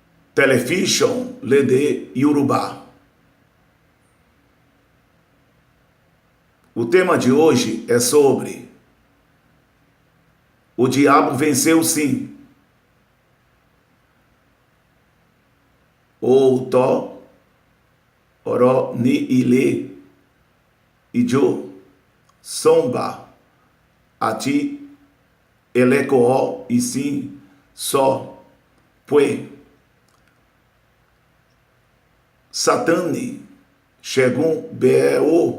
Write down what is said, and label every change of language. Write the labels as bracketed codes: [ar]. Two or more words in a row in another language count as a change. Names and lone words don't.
[en] Television Lede Yorùbá. [pt] O tema de hoje é sobre o diabo venceu sim. [yo] Òótọ́ ọ̀rọ̀ ní ilé ijó samba àti ẹlẹ́kọ̀ọ́ ìsìn sọ pé Sátánì ṣẹ́gun B.O.